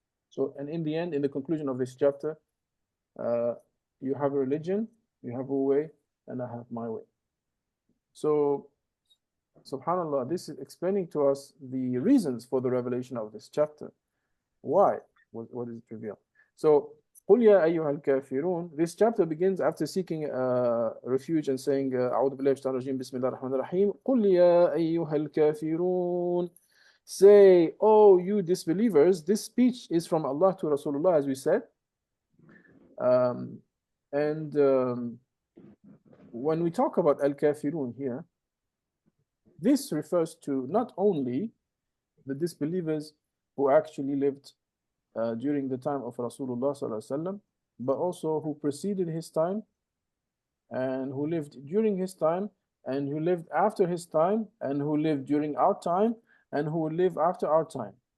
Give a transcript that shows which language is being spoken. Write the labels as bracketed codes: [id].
[en] So, and in the end, in the conclusion of this chapter, uh, you have a religion, you have a way, and I have my way. So, subhanAllah, this is explaining to us the reasons for the revelation of this chapter. Why? What is it revealed? So, [ar] قُلْ يَا أَيُّهَا الْكَافِرُونَ. [en] This chapter begins after seeking refuge and saying, [ar] أعوذ بالله من الشيطان الرجيم بسم الله الرحمن الرحيم. قُلْ يَا أَيُّهَا الْكَافِرُونَ. [en] Say, oh, you disbelievers. This speech is from Allah to Rasulullah, as we said. And when we talk about Al-Kafirun here, this refers to not only the disbelievers who actually lived during the time of Rasulullah sallallahu alaihi wasallam, but also who preceded his time, and who lived during his time, and who lived after his time, and who lived during our time, and who will live after our time.